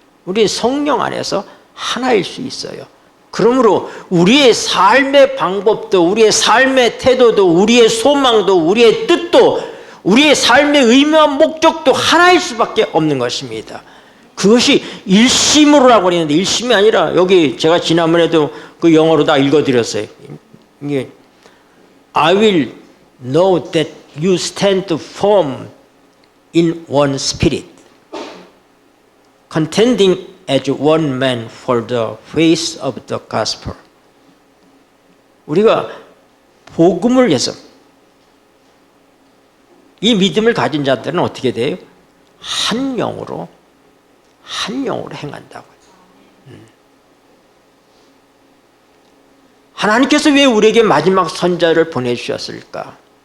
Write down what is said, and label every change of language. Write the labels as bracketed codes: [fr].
[ko] 우리 성령 안에서 하나일 수 있어요. 그러므로 우리의 삶의 방법도, 우리의 삶의 태도도, 우리의 소망도, 우리의 뜻도, 우리의 삶의 의미와 목적도 하나일 수밖에 없는 것입니다. 그것이 일심으로라고 그랬는데 일심이 아니라 여기 제가 지난번에도 그 영어로 다 읽어드렸어요. 이게 [en] I will know that you stand firm in one spirit, contending as one man for the faith of the gospel. [ko] 우리가 복음을 위해서 이 믿음을 가진 자들은 어떻게 돼요? 한 영으로 행한다고요. 하나님께서 왜 우리에게 마지막 선자를 보내주셨을까?